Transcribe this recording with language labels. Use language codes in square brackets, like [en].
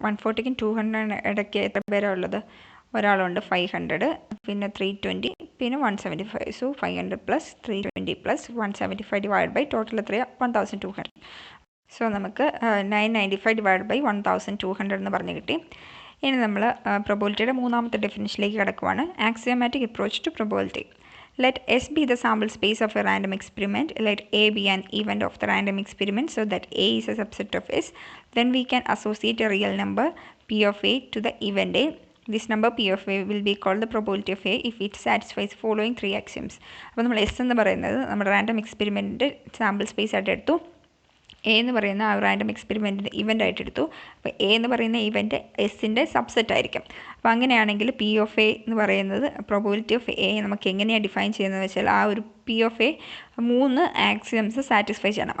[ml] 140ക്കും 200 ഇടയ്ക്ക് എത്ര പേരാണ് ഉള്ളത്? ഒരാളുണ്ട്, 500, പിന്നെ 320, പിന്നെ 175. സോ 500 + 320 + 175 ഡിവൈഡ് ബൈ ടോട്ടൽ എത്രയാണ്? 1200. സോ നമുക്ക് 995 ഡിവൈഡ് ബൈ 1200 എന്ന് പറഞ്ഞ് കിട്ടി. ഇനി നമ്മൾ പ്രോബബിലിറ്റിയുടെ മൂന്നാമത്തെ ഡെഫിനിഷനിലേക്ക് കിടക്കുവാണ്. [en] Axiomatic approach to probability. Let S be the sample space of a random experiment. Let A be an event of the random experiment so that A is a subset of S. Then we can associate a real number P of A to the event A. This number P of A will be called the probability of A if it satisfies following 3 axioms. [ml] അപ്പോൾ നമ്മൾ S എന്ന് പറയുന്നത് നമ്മുടെ random എക്സ്പെരിമെൻറ്റിൻ്റെ sample space ആയിട്ട് എടുത്തു. A എന്ന് പറയുന്ന ആ റാൻഡം എക്സ്പെരിമെൻറ്റിൻ്റെ ഇവൻ്റ് ആയിട്ട് എടുത്തു. അപ്പോൾ എ എന്ന് പറയുന്ന ഇവൻ്റ് എസിൻ്റെ സബ്സെറ്റ് ആയിരിക്കും. അപ്പോൾ അങ്ങനെയാണെങ്കിൽ പി ഓഫ് എ എന്ന് പറയുന്നത് പ്രോബബിലിറ്റി ഓഫ് എ നമുക്ക് എങ്ങനെയാണ് ഡിഫൈൻ ചെയ്യുന്നതെന്ന് വെച്ചാൽ ആ ഒരു P of A 3 axioms satisfy ചെയ്യണം.